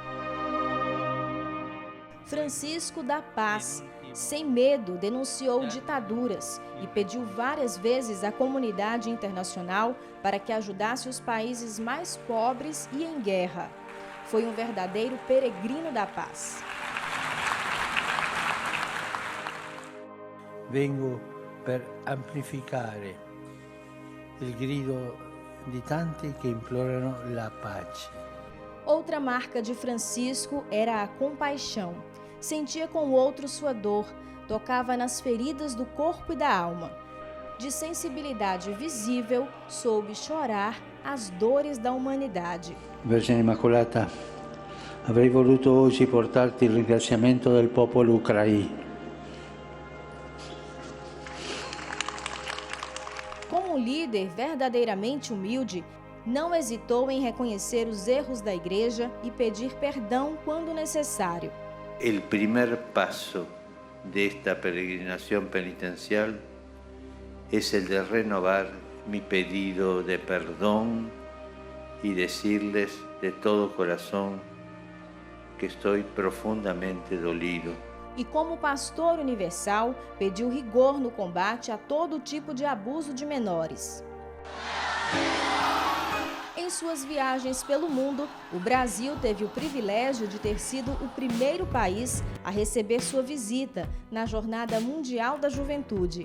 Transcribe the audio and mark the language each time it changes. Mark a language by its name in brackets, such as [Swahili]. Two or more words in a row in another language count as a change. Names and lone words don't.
[Portuguese] Francisco da Paz, sem medo, denunciou ditaduras e pediu várias vezes à comunidade internacional para que ajudasse os países mais pobres e em guerra. Foi um verdadeiro peregrino da paz. [Italian] Vengo per amplificare il grido di tanti che implorano la pace. [Portuguese] Outra marca de Francisco era a compaixão. Sentia com o outro sua dor, tocava nas feridas do corpo e da alma. De sensibilidade visível, soube chorar as dores da humanidade. [Italian] Vergine Immacolata, avrei voluto oggi portarti il ringraziamento del popolo ucraino. [Portuguese] Como um líder verdadeiramente humilde, não hesitou em reconhecer os erros da Igreja e pedir perdão quando necessário. [Spanish] El primer paso de esta peregrinación penitencial es el de renovar mi pedido de perdón y decirles de todo corazón que estoy profundamente dolido. [Portuguese] E como pastor universal, pediu rigor no combate a todo tipo de abuso de menores. Em suas viagens pelo mundo, o Brasil teve o privilégio de ter sido o primeiro país a receber sua visita na Jornada Mundial da Juventude.